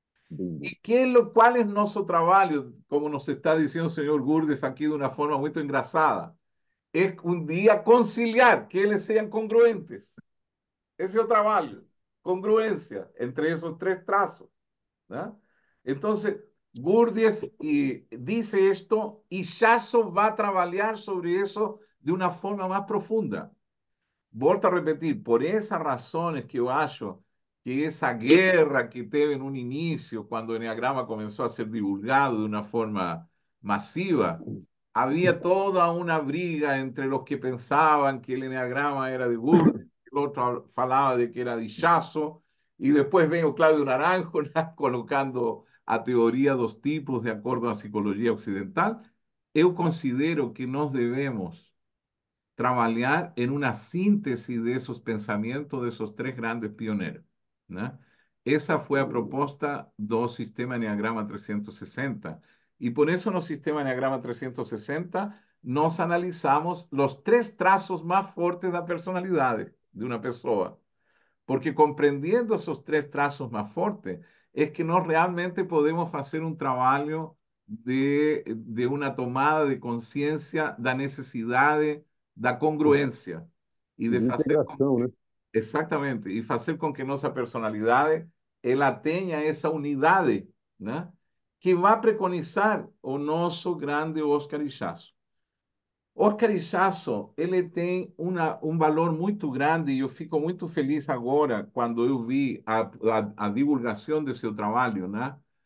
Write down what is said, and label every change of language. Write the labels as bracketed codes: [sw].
[pt] E qual é nosso trabalho, como nos está dizendo o senhor Gurdjieff aqui de uma forma muito engraçada? É um dia conciliar, que eles sejam congruentes. Esse é o trabalho, congruência entre esses três traços, ¿no? [es] Entonces, Gurdjieff dice esto y Ichazo va a trabajar sobre eso de una forma más profunda. Volto a repetir, por esas razones que yo acho que esa guerra que teve en un inicio, cuando el Enneagrama comenzó a ser divulgado de una forma masiva, había toda una briga entre los que pensaban que el Enneagrama era de Gurdjieff, el otro falaba de que era de Ichazo, y después veo Claudio Naranjo colocando [pt] a teoria dos tipos de acordo à psicologia ocidental, eu considero que nós devemos trabalhar em uma síntese desses pensamentos desses três grandes pioneiros, né? Essa foi a proposta do sistema Enneagrama 360. E por isso no sistema Enneagrama 360 nós analisamos os três traços mais fortes da personalidade de uma pessoa. [es] Porque compreendendo esos tres trazos más fuertes, es que nós realmente podemos hacer un trabajo de una tomada de conciencia [pt] da necesidade, da congruência e de De fazer integração, né? exatamente, e fazer com que nossa personalidade ela tenha essa unidade, né? Que vai preconizar o nosso grande Oscar Ichazo. Oscar Ichazo, ele tem um valor muito grande e eu fico muito feliz agora quando eu vi a divulgação do seu trabalho, né?